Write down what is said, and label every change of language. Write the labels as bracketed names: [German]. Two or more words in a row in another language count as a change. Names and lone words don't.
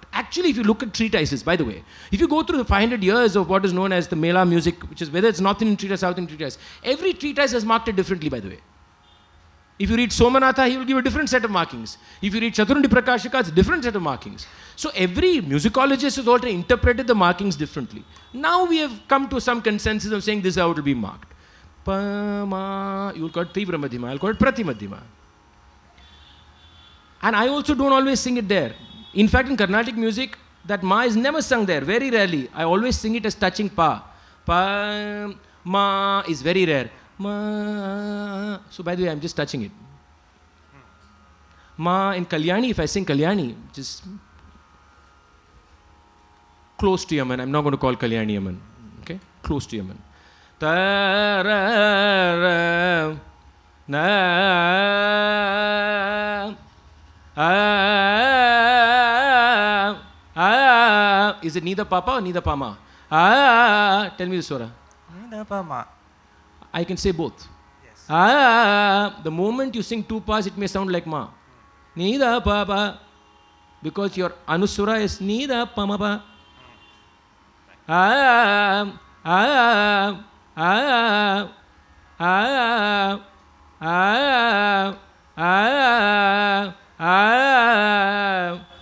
[English] Actually, if you look at treatises, by the way, if you go through the 500 years of what is known as the Mela music, which is whether it's North Indian treatise, South Indian treatise, every treatise has marked it differently, by the way. If you read Somanatha, he will give a different set of markings. If you read Chaturundi Prakashika, it's a different set of markings. So every musicologist has already interpreted the markings differently. Now we have come to some consensus of saying this is how it will be marked. Pa, ma, you will call it Tivra Madhyama, I will call it Prati Madhyama. And I also don't always sing it there. In fact, in Carnatic music, that ma is never sung there, very rarely. I always sing it as touching pa. Pa, ma is very rare. Ma. So by the way, I'm just touching it. Ma in Kalyani, if I sing Kalyani, which is close to Yaman, I'm not going to call Kalyani Yaman. Okay? Close to Yaman. Ta ra ra na Is it Nida Papa or Nida Pama? Ah, tell me the swara. Nidapama. I can say both. Yes. Ah, the moment you sing two pas, it may sound like ma. Nida Papa. Because your Anuswara is Nida Pamapa. Ah, ah, ah, ah, ah, ah, ah.